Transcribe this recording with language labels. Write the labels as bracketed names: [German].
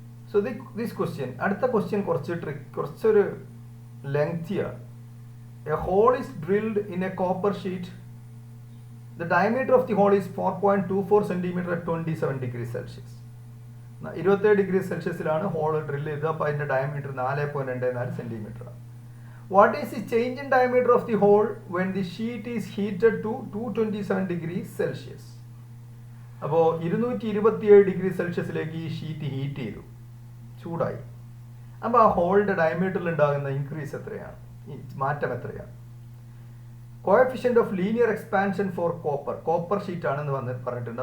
[Malayalam] So this question, അടുത്ത question കുറച്ചൊരു ലെങ്തിയാണ്. [English] A hole is drilled in a copper sheet. The diameter of the hole is 4.24 centimetre at 27 degree Celsius. [Malayalam] 27 degree സെൽഷ്യസിലാണ് whole drill ചെയ്തത്. അപ്പോൾ അതിന്റെ diameter 4.24 centimetre ആണ്. [English] What is the change in diameter of the hole when the sheet is heated to 227 degrees Celsius? [Malayalam] അപ്പോൾ 227 degree സെൽഷ്യസിലേക്ക് ഈ sheet heat ചെയ്തു, ചൂടായി. അപ്പോൾ ആ ഹോളിന്റെ ഡയമീറ്ററിൽ ഉണ്ടാകുന്ന ഇൻക്രീസ് എത്രയാണ്? മാറ്റം എത്രയാണ്? Coefficient of linear expansion four copper sheet ആണെന്ന് പറഞ്ഞിട്ടുണ്ട്.